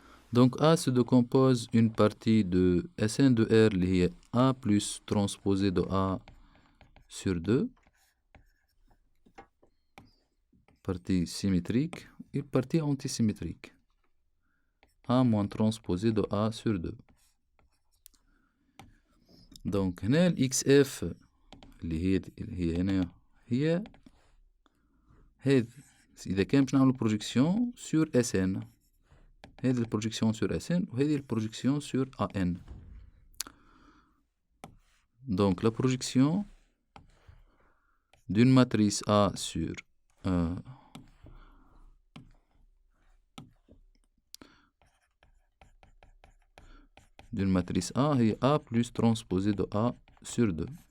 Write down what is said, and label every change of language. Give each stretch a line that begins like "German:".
French: Donc A se décompose une partie de Sn de R liée A plus transposé de A sur 2. Partie symétrique et partie antisymétrique. A moins transposé de A sur 2.
Arabic: Donc هنا XF اللي هي هنا هي هذه إذا كان باش نعملو بروجيكسيون سور SN. هذه البروجيكسيون سور SN وهذه البروجيكسيون سور AN.
French: Donc la projection d'une matrice A sur d'une matrice A est A plus transposé de A sur 2.